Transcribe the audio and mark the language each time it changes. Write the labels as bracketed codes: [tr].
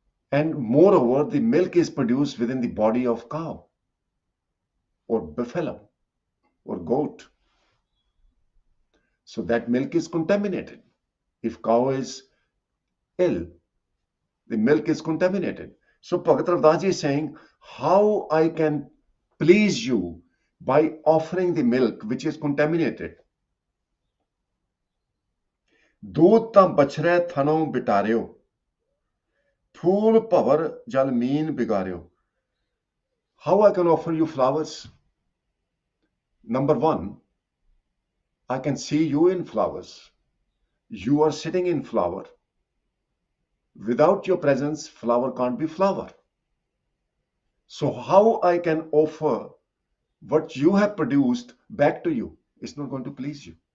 [en] And moreover, the milk is produced within the body of cow or buffalo or goat. So that milk is contaminated. If cow is ill, the milk is contaminated. So Bhagat Ravdas Ji is saying, how I can please you by offering the milk which is contaminated. [pa] दूध ਤਾਂ बछड़े थनों बिटारियो, फूल भवर जल mean बिगारियो. [en] How I can offer you flowers? Number one, I can see you in flowers. You are sitting in flower. Without your presence, flower can't be flower. So how I can offer what you have produced back to you? It's not going to please you.